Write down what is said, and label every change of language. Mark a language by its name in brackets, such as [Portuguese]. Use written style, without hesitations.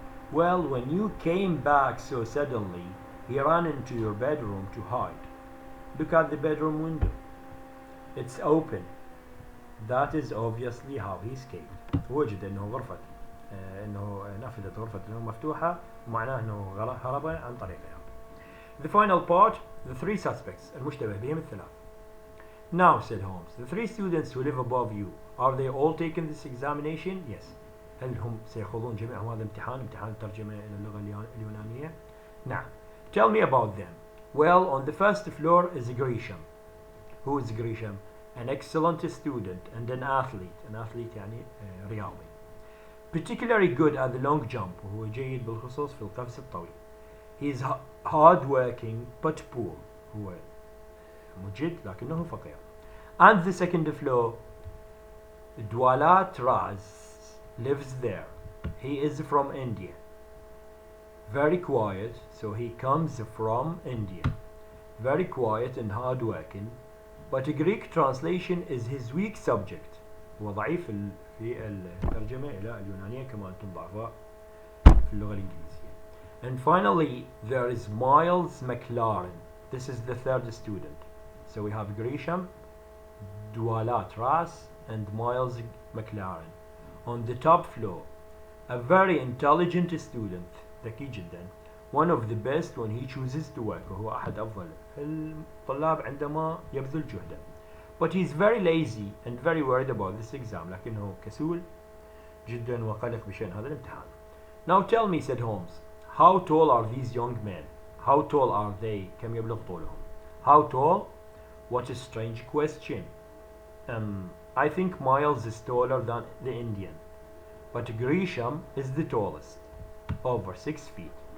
[English] Well, when you came back so suddenly, he ran into your bedroom to hide. Look at the bedroom window. It's open. That is obviously how he escaped. [Arabic] وجد انه غرفة انه نافذة غرفة النوم مفتوحة ومعناه انه هرب عن طريقها. [English] The final part, the 3 suspects [Arabic] المشتبه بهم الثلاث. [English] Now, said Holmes, the 3 students who live above you, are they all taking this examination? Yes. [Arabic] هل هم سيخوضون جميعهم هذا امتحان الترجمة إلى اللغة اليونانية؟ نعم. [English] Tell me about them. Well, on the first floor is Grisham. Who is Grisham? An excellent student and an athlete. An athlete [Arabic] يعني رياضي. [English] Particularly good at the long jump. [Arabic] وهو جيد بالخصوص في القفز الطويل. [English] He is hard working but poor. [Arabic] هو مجد لكنه فقير. [English] And the second floor, Dwalat Raz lives there. He is from India. very quiet, so he comes from India. Very quiet and hard working, but Greek translation is his weak subject. [Arabic] هو ضعيف في الترجمة إلى اليونانية كما أنتم ضعفاء في اللغة الإنجليزية. [English] And finally, there is Miles McLaren. This is the third student. So we have Grisham, Dwalat Ras, and Miles McLaren. On the top floor, a very intelligent student, [Arabic] ذكي جدا. [English] One of the best when he chooses to work. [Arabic] وهو أحد أفضل الطلاب عندما يبذل جهده. [English] But he's very lazy and very worried about this exam. [Arabic] لكنه كسول جدا وقلق بشأن هذا الامتحان. [English] Now tell me, said Holmes, how tall are these young men? How tall are they? [Arabic] كم يبلغ طولهم? [English] How tall? What a strange question. I think Miles is taller than the Indian. But Grisham is the tallest. Over 6 feet.